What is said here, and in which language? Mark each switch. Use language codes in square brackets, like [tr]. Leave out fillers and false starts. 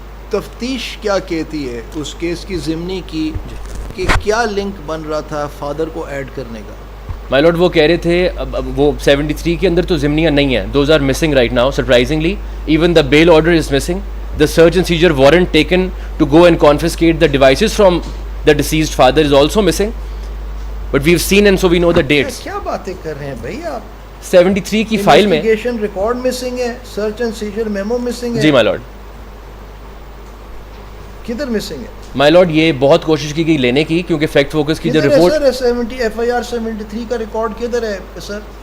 [ur] تفتیش کیا کہتی ہے اس کیس کی ضمنی کی کہ کیا لنک بن رہا تھا فادر کو ایڈ کرنے کا؟ مائی لارڈ وہ کہہ رہے تھے وہ 73 کے اندر تو ضمنیاں نہیں ہیں, [en] Those are missing right now surprisingly. Even the bail order is missing, the search and seizure warrant taken to go and confiscate the devices from the deceased father is also missing, but we have seen and so we know the dates. [ur] کیا باتیں کر رہے ہیں بھائی آپ؟ 73 کی file میں investigation record missing ہے, search and seizure memo missing ہے. جی مائی لارڈ. کدھر مسنگ ہے مائی لارڈ یہ بہت کوشش کی گئی لینے کی, کیونکہ فیکٹ فوکس کی جو report sir 70 F I R 73 کا ریکارڈ کدھر ہے سر؟